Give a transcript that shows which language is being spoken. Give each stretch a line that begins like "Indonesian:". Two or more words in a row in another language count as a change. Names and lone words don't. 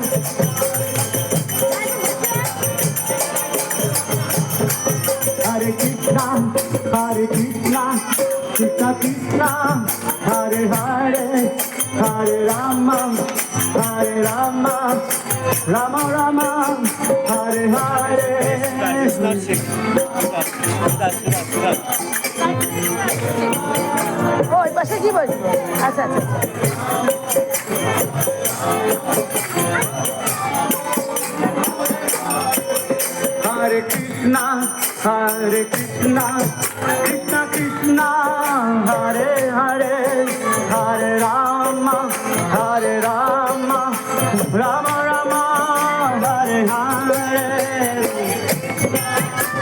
Sanskrit: Hare Krishna Krishna Krishna Hare Hare Hare Rama Rama Rama Hare Hare
Bangla: ওই পাশে কি বলবো আচ্ছা আচ্ছা
Sanskrit: Hare Krishna Krishna Krishna Hare Hare Hare Rama Rama Rama Hare Hare